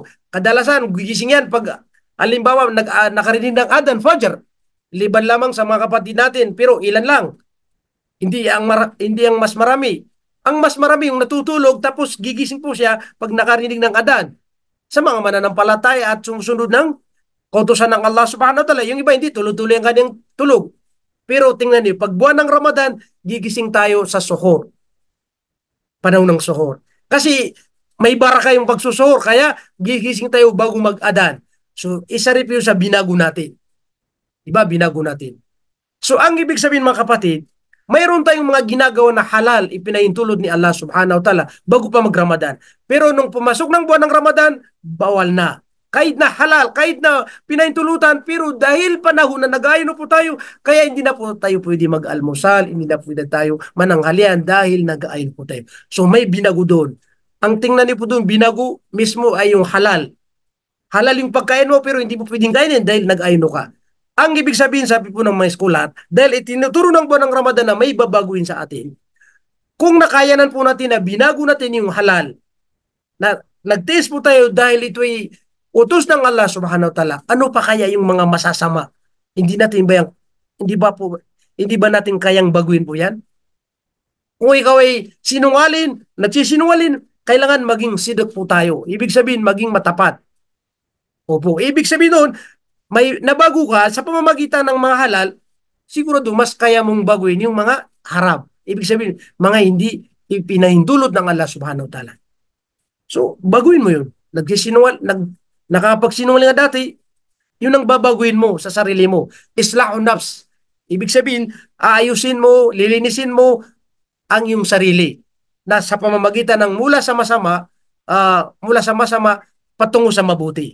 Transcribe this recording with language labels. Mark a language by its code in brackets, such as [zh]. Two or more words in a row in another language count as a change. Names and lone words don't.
[tl] Kadalasan, gugising yan pag, alimbawa, nakarinig ng Adhan, Fajr. Liban lamang sa mga kapatid natin, pero ilan lang. Hindi ang mas marami. Ang mas marami yung natutulog, tapos gigising po siya pag nakarinig ng Adhan. Sa mga mananampalataya at sumusunod ng kautusan ng Allah [ar] سبحانه وتعالى. [tl] Yung iba hindi, tuloy-tuloy ang kanyang tulog. Pero tingnan niyo, pag buwan ng Ramadan, gigising tayo sa suhur. Panahon ng suhur. Kasi may baraka yung pagsusuhur, kaya gigising tayo bago mag-adan. So, isa rin yun sa binago natin. Diba? Binago natin. So, ang ibig sabihin mga kapatid, mayroon tayong mga ginagawa na halal, ipinahintulot ni Allah [ar] سبحانه وتعالى [tl] bago pa mag-Ramadan. Pero nung pumasok ng buwan ng Ramadan, bawal na. Kahit na halal, kahit na pinahintulutan, pero dahil panahon na nag-ayon po tayo, kaya hindi na po tayo pwede mag-almusal, hindi na pwede tayo mananghalian dahil nag-ayon po tayo. So may binago doon. Ang tingnan niyo po doon, binago mismo ay yung halal. Halal yung pagkain mo, pero hindi mo pwedeng kainin dahil nag-ayon ka. Ang ibig sabihin, sabi po ng mga eskulat, dahil itinuturo ng buwan ng Ramadan na may babaguhin sa atin, kung nakayanan po natin na binago natin yung halal, na nag-taste po tayo dahil ito ay utos ng Allah [ar] سبحانه وتعالى, [tl] ano pa kaya yung mga masasama? Hindi ba natin kayang baguhin po yan? Kung ikaw ay sinungalin, nagsisinungalin, kailangan maging sidok po tayo. Ibig sabihin, maging matapat. Opo, ibig sabihin doon, may nabago ka sa pamamagitan ng mga halal, sigurado mas kaya mong baguhin yung mga haram. Ibig sabihin, mga hindi ipinahintulot ng Allah [ar] سبحانه وتعالى. [tl] So, baguhin mo yun. Nakapagsinungaling nga dati, yun ang babaguhin mo sa sarili mo. [ar] إصلاح النفس. [tl] Ibig sabihin, aayusin mo, lilinisin mo ang iyong sarili na sa pamamagitan ng mula sa masama patungo sa mabuti.